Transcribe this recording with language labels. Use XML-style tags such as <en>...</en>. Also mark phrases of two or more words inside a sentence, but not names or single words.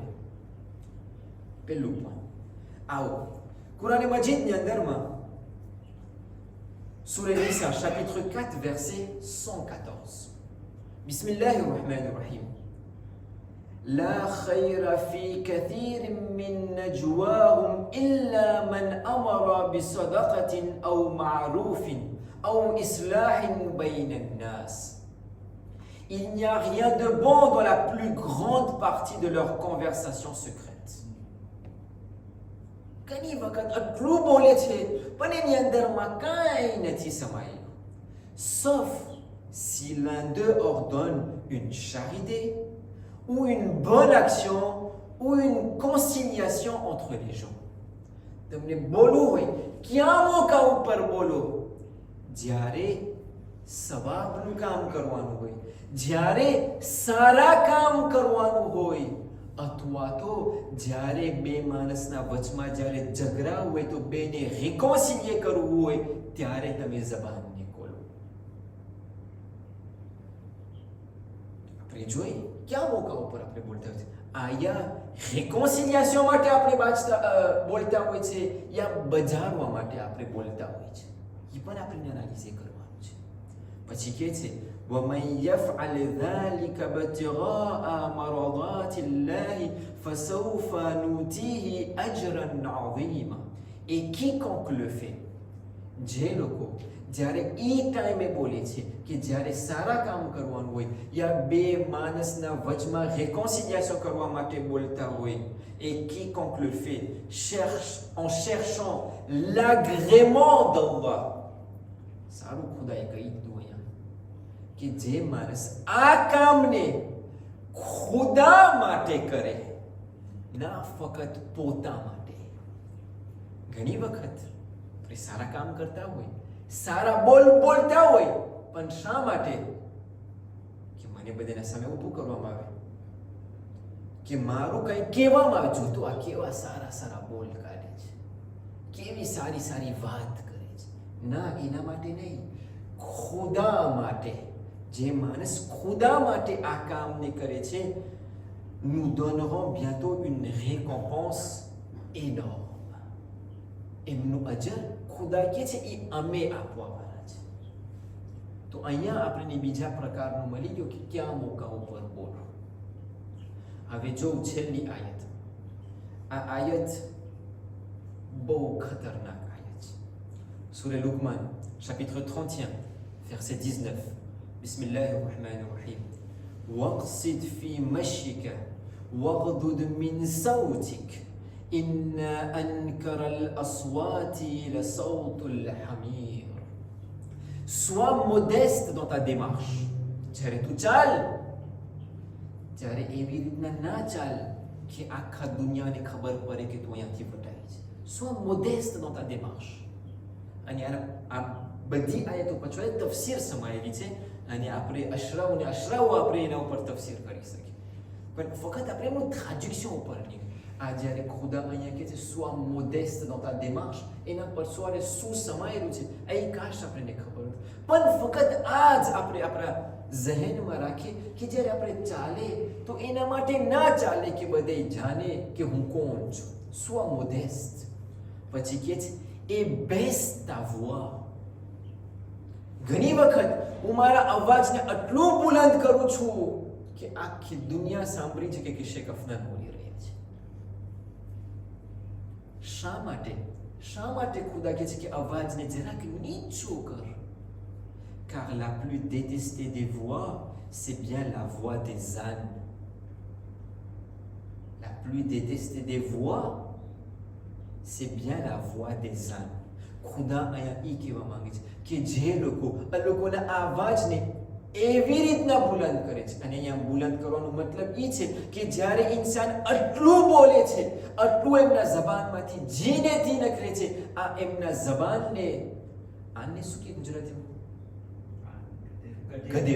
<gu>પહેલું પણ આવો કુરાને મજીદની અંદરમાં Surah Nisa,</gu> <fr>chapitre 4, verset 114.</fr> <ar>بسم الله الرحمن الرحيم لا خير في كثير من نجواهم إلا من أمر بصدقة أو معروف أو إصلاح بين الناس.</ar> <fr>Il n'y a rien de bon dans la plus grande partie de leur conversation secrète.</fr> <gu>ઘણી વખત આટલું બોલે છે પણ એની અંદરમાં કાંઈ નથી સમાયેલું.</gu> <fr>Sauf si l'un d'eux ordonne une charité ou une bonne action ou une conciliation entre les gens.</fr> <gu>તમને બોલવું હોય ક્યાં મોકા ઉપર બોલો? જ્યારે સવાબનું કામ કરવાનું હોય, જ્યારે સારા કામ કરવાનું હોય, અથવા તો જ્યારે બે માણસના વચમાં જ્યારે ઝઘડા હોય તો બેને રિકોન્સિલિયે કરવું હોય ત્યારે તમે જબાનને ખોલો. આપણે જોઈ ક્યાં મોકા ઉપર આપણે બોલતા હોય છે? આયા રિકોન્સિલિયેશન માટે આપણે બોલતા હોય છે યા બજારવા માટે આપણે બોલતા હોય છે? એ પણ આપણે એનાલિઝ કરવાનું છે. પછી કહે છે</gu> <ar>وَمَنْ يَفْعَلْ ذَلِكَ ابْتِغَاءَ مَرْضَاتِ اللَّهِ فَسَوْفَ نُؤْتِيهِ أَجْرًا عَظِيمًا.</ar> <fr>Et quiconque le fait,</fr> <gu>જે લોકો જ્યારે એ ટાઈમે બોલે છે કે જ્યારે સારા કામ કરવાનું હોય યા બે માણસના વચમાં réconciliation કરવા માટે બોલતા હોય,</gu> <fr>et quiconque le fait cherche en cherchant l'agrément d'Allah.</fr> <gu>સારું ખુદાએ કહી દીધું કે જે માણસ આ કામને ખુદા માટે કરે, ના ફક્ત પોતા માટે. ઘણી વખત આપણે સારા કામ કરતા હોય, સારા બોલતા હોય, પણ શા માટે? કે મને બધાના સામે ઊભું કરવામાં આવે, કે મારું કંઈ કહેવામાં આવે. જો તો આ કેવા સારા સારા બોલ કાઢે છે, કેવી સારી સારી વાત કરે છે. ના, એના માટે નહીં, ખુદા માટે. જે માણસ ખુદા માટે આ કામને કરે છે,</gu> <fr>nous donnerons bientôt une récompense énorme.</fr> <gu>એમનું અજર ખુદા કે છે એ અમે આપવાવાળા છે. તો અહીંયા આપણને બીજા પ્રકારનું મળી ગયું કે કયા મોકા ઉપર બોલો. હવે જો છેલ્લી આયત, આ આયત બહુ ખતરનાક આયત છે.</gu> <fr>સૂરે લુકમાન chapitre 31 verset 19.</fr> <ar>بسم الله الرحمن الرحيم. واقصد في مشيك واغضض من صوتك إن أنكر الأصوات لصوت الحمير.</ar> <fr>Sois modeste dans ta démarche.</fr> <gu>જ્યારે તું ચાલ ત્યારે એવી રીતના ના ચાલ કે આખા દુનિયાને ખબર પડે કે તું અહીંયાથી વટાય છે. Sois modeste dans ta démarche. અને આ બધી આયતો પછી તફસીર સમાયેલી છે અને આપણે અશરાઓ આપણે એના ઉપર તફસીર કરી શકીએ. પણ ફક્ત આપણે એનું ટ્રાન્ઝેક્શન ઉપર નહીં. આ જ્યારે ખુદા અહીંયા કહે છે</gu> <fr>sois modeste dans ta démarche,</fr> <gu>એના પર શું સમાયેલું છે એ કાશ આપણને ખબર હતું. પણ ફક્ત આ જ આપણે આપણા ઝહેનમાં રાખીએ કે જ્યારે આપણે ચાલે તો એના માટે ના ચાલે કે બધે જાણે કે હું કોણ છું.</gu> <fr>sois modeste.</fr> <gu>પછી કહે છે</gu> <fr>et baisse ta voix.</fr> <gu>ઘણી વખત હું મારા અવાજને આટલું બુલંદ કરું છું કે આખી દુનિયા સાંભળી છે કે શેખ અફનાન બોલી રહ્યા છે. શા માટે ખુદા કહે છે કે અવાજને જરાક નીચો કર?</gu> <fr>car la plus détestée des voix c'est bien la voix des ânes. La plus détestée des voix c'est bien la voix des ânes.</fr> <gu>ખુદા અહીંયા એ કહેવા માંગે છે કે જે લોકોના અવાજને એવી રીતના બુલંદ કરે છે, અને અહીંયા બુલંદ કરવાનો મતલબ એ છે કે જ્યારે ઇન્સાન આટલું બોલે છે, આટલું એમના જબાનમાંથી જીનેથી નીકળે છે, આ એમના જબાનને આને શું કે ગુજરાતીમાં ગધેર.</gu>